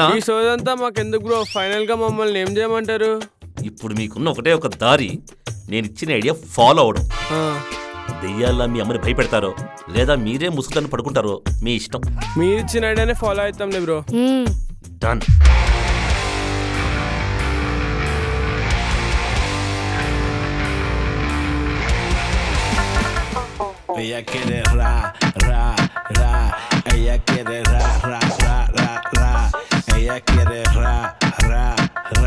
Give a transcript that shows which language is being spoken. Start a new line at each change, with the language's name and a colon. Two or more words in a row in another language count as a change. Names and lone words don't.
Telugu: ఈ సోదంతా మాకెందుకు బ్రో? ఫైనల్ గా మమ్మల్ని ఏం చేయమంటారు? ఇప్పుడు మీకున్న ఒకటే ఒక దారి, నేను ఇచ్చిన
English: idea follow
Telugu: అవడం. దెయ్యాల్లా మీ అమ్మని భయపెడతారో లేదా మీరే ముసుగుతాన్ని పడుకుంటారో మీ ఇష్టం. మీరు ఇచ్చిన ఐడియానే ఫాలో అవుతాంలే బ్రో. డన్.
Spanish: Ella quiere ra, ra, ra. Ella quiere ra, ra, ra, ra, ra. Ella quiere ra, ra, ra.